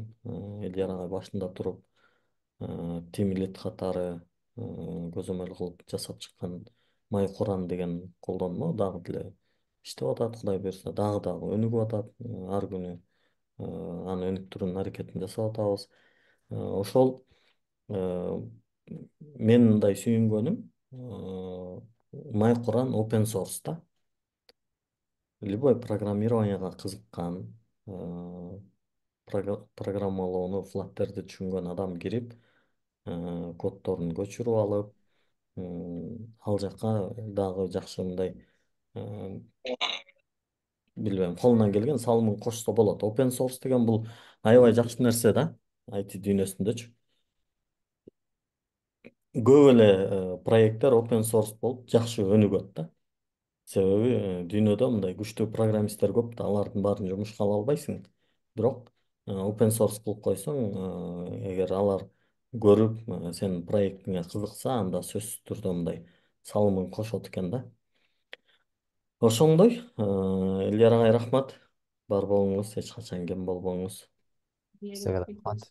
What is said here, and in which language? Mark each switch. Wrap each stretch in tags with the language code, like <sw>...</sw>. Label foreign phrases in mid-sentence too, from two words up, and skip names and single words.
<ky>Элдияр агай башында туруп</ky> <en>Team Lead</en> <ky>катары көзөмөл кылып жасап чыккан Май Куран деген колдонмо дагы деле иштеп атат. Кудай буюрса дагы өнүгүп атат. Ар күнү аны өнүктүрүүнүн аракетин жасап атабыз. Ошол э, мен мындай сүйүнгөнүм Май Куран</ky> <en>open source</en> <ky>да. Любой программированияга кызыккан, программалоону, флаттерди түшүнгөн адам кирип, коддорун көчүрүп алып, ал жака дагы жакшы мындай, э, билбейм, колунан келген салымын кошсо болот.</ky> <en>Open source</en> <ky>деген бул аябай жакшы нерсе да, IT дүйнөсүндөчү. Көп эле проекттер</ky> <en>open source</en> <ky>болуп жакшы өнүгөт да. Себеби дүйнөдө мындай күчтүү программисттер көп да, алардын баарын жумушка ала албайсың. Бирок</ky> <en>open source</en> <ky>кылып койсоң, эгер алар көрүп, сенин проектиңе кызыкса, анда сөзсүз түрдө мындай салымын кошот экен да. Ошондой, Элдияр агай рахмат. Бар болуңуз, эч качан кем болбоңуз. Сизге да рахмат.</ky>